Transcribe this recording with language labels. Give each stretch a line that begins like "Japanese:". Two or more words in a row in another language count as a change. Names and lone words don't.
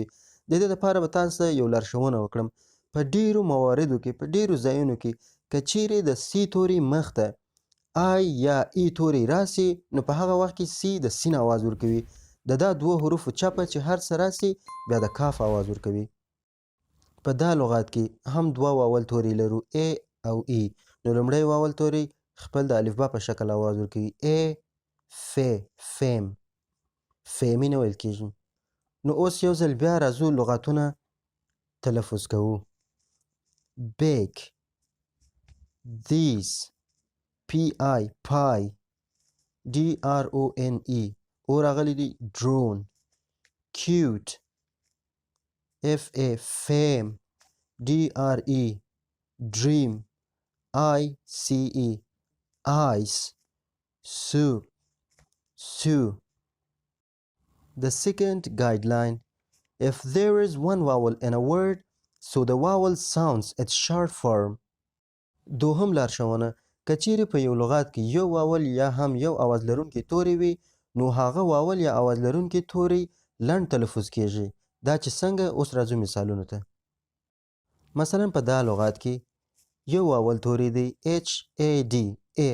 Pashto: د دې لپاره به تاسو ته یو لارښوونه وکړم. په ډیرو مواردو کې په ډیرو ځایونو کې که چیرې د سی توري مخ ته آی یا ای توري راسي نو په هغه وخت کې سی د سین آواز ورکوي. د دا دوه حروفو چپه چې هر څه راسي بیا د کاف آواز ورکوي. په دا لغات کې هم دوه واول توري لرو ا او ای. نو لومړی واول توری خپل د الفبا په شکل آواز ورکوي ا ف فیم فیمی نه ویل کیږي. نو اوس یو ځل بیا راځو لغاتونه تلفظ کوو.
English: bake these pi pie drone
Pashto: او راغلی دی
English: drone cute fa fame dre dream ice ice soup sue. The second guideline: if there is one vowel in a word, so the vowel sounds its short form.
Pashto: دوهم لارښوونه: که چیرې په یو لغات کې یو واول یا هم یو آواز لرونکی توری وي نو هغه واول یا آواز لرونکی توری لنډ تلفظ کیږي. دا چې څنګه اوس راځو مثالونو ته. مثلا په دا لغات کې یو واول توری دی HAD A.